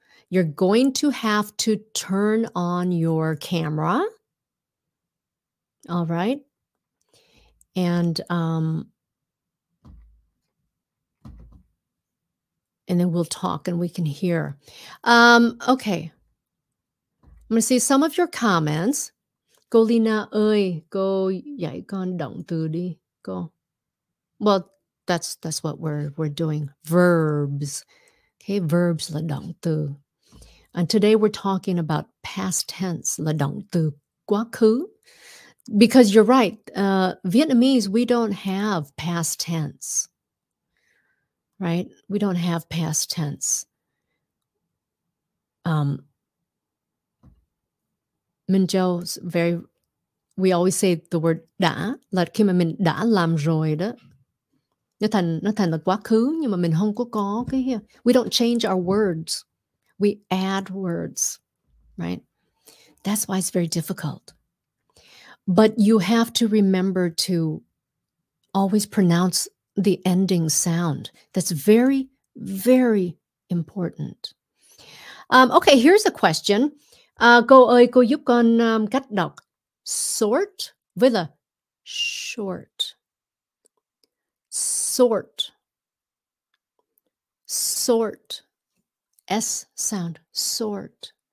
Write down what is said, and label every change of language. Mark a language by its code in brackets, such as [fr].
[en] You're going to have to turn on your camera. All right. And then we'll talk and we can hear. Okay. I'm going to see some of your comments. [vi] Cô Leyna ơi, cô dạy con động từ đi. Cô. [en] Well, that's what we're doing. Verbs. Okay, verbs [vi] là động từ. [en] And today we're talking about past tense [vi] là động từ quá khứ. [en] Because you're right, Vietnamese, we don't have past tense. Right? We don't have past tense. [vi] Minh Châu, [en] we always say the word [vi] đã, là khi mà mình đã làm rồi đó. Nó thành là quá khứ, nhưng mà mình không có cái here. [en] We don't change our words. We add words, right? That's why it's very difficult. But you have to remember to always pronounce the ending sound. That's very, very important. Okay, here's a question. [vi] Cô ơi, cô giúp con cách đọc sort với là short. [en] Sort. Sort. S sound. Sort.